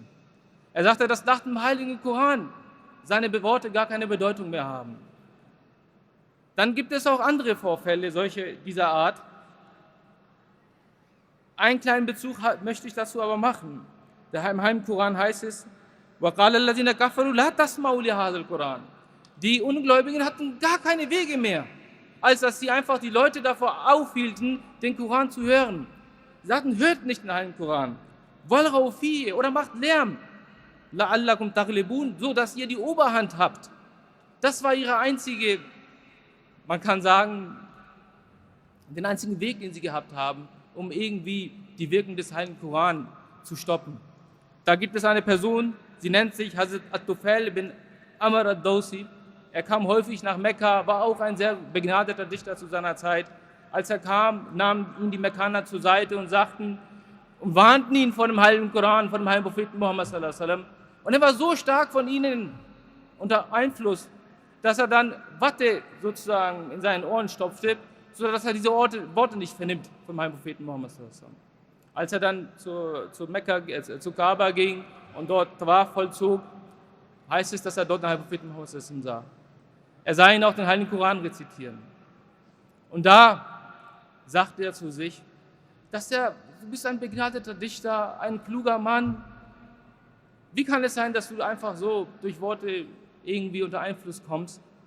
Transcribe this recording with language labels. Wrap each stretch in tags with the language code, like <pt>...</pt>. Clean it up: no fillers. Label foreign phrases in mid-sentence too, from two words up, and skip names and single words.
<de>Er sagte, dass nach dem Heiligen Koran seine Worte gar keine Bedeutung mehr haben. Dann gibt es auch andere Vorfälle dieser Art. Einen kleinen Bezug möchte ich dazu aber machen. Im Heiligen Koran heißt es,</de> <ar>وَقَالَ الَّذِينَ كَفَرُوا لَا تَسْمَعُوا لِهَذَا الْقُرْآنِ.</ar> <de>Die Ungläubigen hatten gar keine Wege mehr, als dass sie einfach die Leute davor aufhielten, den Koran zu hören. Sie sagten, hört nicht den Heiligen Koran.</de> <ar>وَالْغَوْا فِيهِ</ar> <de>oder macht Lärm.</de> <ar>لَعَلَّكُمْ تَغْلِبُونَ,</ar> <de>so dass ihr die Oberhand habt. Das war ihre einzige, man kann sagen, den einzigen Weg, den sie gehabt haben, um irgendwie die Wirkung des Heiligen Koran zu stoppen. Da gibt es eine Person, sie nennt sich Hazrat At-Tufail bin Amr ad-Dawsi. Er kam häufig nach Mekka, war auch ein sehr begnadeter Dichter zu seiner Zeit. Als er kam, nahmen ihn die Mekkaner zur Seite und warnten ihn vor dem Heiligen Koran, vor dem Heiligen Propheten Muhammad</de> <ar>صلى الله عليه وسلم.</ar> <de>Und er war so stark von ihnen unter Einfluss, dass er dann Watte sozusagen in seinen Ohren stopfte, sodass er diese Worte nicht vernimmt vom Heiligen Propheten Muhammad</de> <ar>صلى الله عليه وسلم.</ar> <de>Als er dann zu Kaaba ging und dort Tawaf vollzog, heißt es, dass er dort den Heiligen Propheten Muhammad</de> <ar>صلى الله عليه وسلم</ar> <de>sah. Er sah ihn auch den Heiligen Koran rezitieren. Und da sagte er zu sich, du bist ein begnadeter Dichter, ein kluger Mann. Wie kann es sein, dass du einfach so durch Worte irgendwie unter Einfluss kommst?</de>